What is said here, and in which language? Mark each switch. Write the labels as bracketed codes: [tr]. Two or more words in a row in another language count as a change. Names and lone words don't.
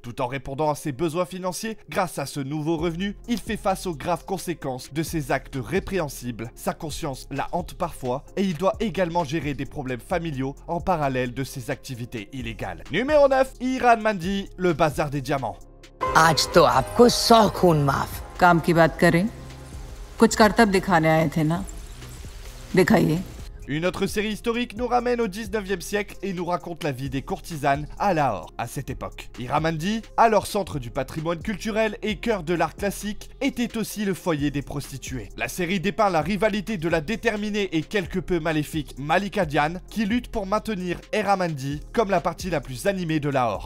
[fr] Tout en répondant à ses besoins financiers, grâce à ce nouveau revenu, il fait face aux graves conséquences de ses actes répréhensibles. Sa conscience la hante parfois et il doit également gérer des problèmes familiaux en parallèle de ses activités illégales. Numéro 9, Iran Mandi, le bazar des diamants. [hi] आज तो आपको 100 खून माफ। काम की बात करें, कुछ करतब दिखाने आए थे ना, दिखाइए। [fr] Une autre série historique nous ramène au 19e siècle et nous raconte la vie des courtisanes à Lahore à cette époque. Ira Mandi, alors centre du patrimoine culturel et cœur de l'art classique, était aussi le foyer des prostituées. La série dépeint la rivalité de la déterminée et quelque peu maléfique Malika Dian qui lutte pour maintenir Ira Mandi comme la partie la plus animée de Lahore.